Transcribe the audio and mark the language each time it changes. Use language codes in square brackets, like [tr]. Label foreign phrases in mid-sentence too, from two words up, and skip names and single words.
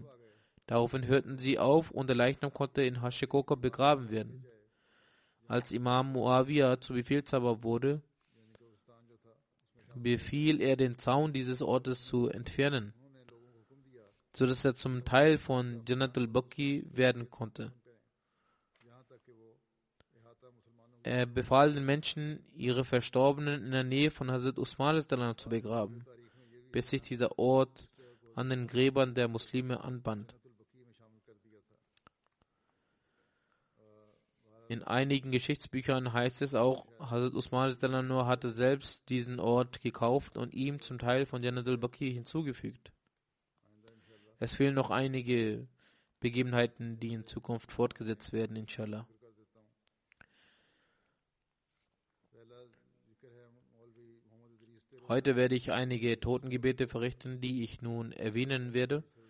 [de] Daraufhin hörten sie auf und der Leichnam konnte in Hashekokab begraben werden. Als Imam Muawiyah zu Befehlshaber wurde, befiel er, den Zaun dieses Ortes zu entfernen, sodass er zum Teil von Jannat al-Baqi werden konnte. Er befahl den Menschen, ihre Verstorbenen in der Nähe von Hazrat Usman zu begraben, bis sich dieser Ort an den Gräbern der Muslime anband. In einigen Geschichtsbüchern heißt es auch, Hazrat Usman hatte selbst diesen Ort gekauft und ihm zum Teil von Jannat al-Baqi hinzugefügt. Es fehlen noch einige Begebenheiten, die in Zukunft fortgesetzt werden, inshallah. Heute werde ich einige Totengebete verrichten, die ich nun erwähnen werde.